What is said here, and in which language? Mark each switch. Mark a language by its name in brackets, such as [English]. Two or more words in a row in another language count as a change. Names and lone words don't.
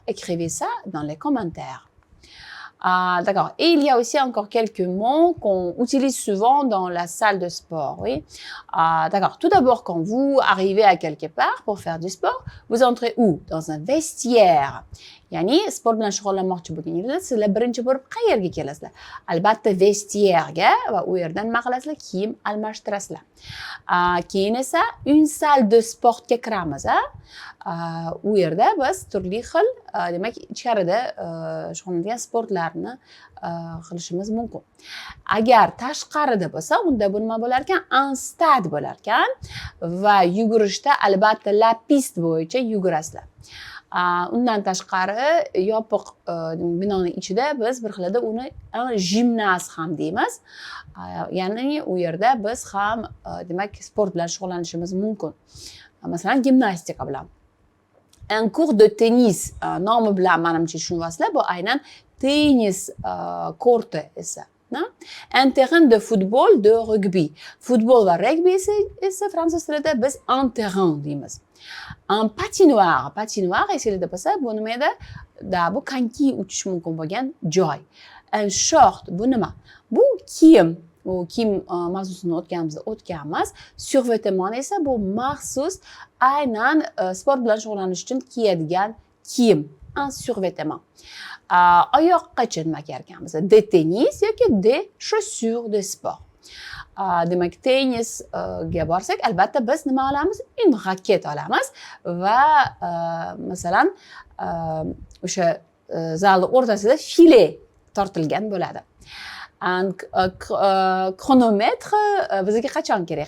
[French] Écrivez ça dans les commentaires. D'accord. Et il y a aussi encore quelques mots qu'on utilise souvent dans la salle de sport, oui. D'accord. Tout d'abord, quand vous arrivez à quelque part pour faire du sport, vous entrez où? Dans un vestiaire. [Uzbek] Ya'ni sport bilan shug'ullanmoqchi bo'lganingizda sizlar birinchi bo'lib qayerga kelasizlar? Albatta vestiyerga va u yerda nima qilasizlar? Kiyim almashtirasizlar. Keyin esa [French] une salle de sportga [Uzbek] kiramiz. U yerda biz turli xil, demak, ichkarida shug'ullanadigan sportlarni qilishimiz mumkin. Agar tashqarida bo'lsa, unda bu nima bo'lar ekan? [French] Un stade [Uzbek] bo'lar ekan va yugurishda albatta [French] la piste [Uzbek] bo'yicha yugurasizlar. Undan tashqari yopiq binoning ichida biz bir xilda uni gimnaz ham deymiz. Ya'ni u yerda biz ham demak sport bilan shug'ullanishimiz mumkin. Masalan, gimnastika bilan. [French] Un cours de tennis [Uzbek] nomi bilan menimcha tushunyapsizlar, bu aynan tennis korti esa. [French] Un terrain de football, de rugby. [Uzbek] Futbol va rugby esa fransuz tilida biz [French] un terrain [Uzbek] deymiz. [French] Un patinoire [Uzbek] esingizda bo'lsa, bu nima edi? Bu konki uchish mumkin bo'lgan joy. [French] Un short, [Uzbek] bu nima? Bu kiyim. Bu kiyim mavzusini o'tganmiz. Survêtement esa bu maxsus aynan sport bilan shug'ullanish uchun kiyadigan kiyim. [French] Un survêtement. [Uzbek] Oyoqqacha nima kiyarkanmiz? [French] De tennis yoki de chaussures de sport. [Uzbek] Demak, tennisga borsak, albatta biz nima olamiz? [French] Une raquette [Uzbek] olamiz va masalan o'sha zalni o'rtasida file tortilgan bo'ladi. Kronometr bizga qachon kerak?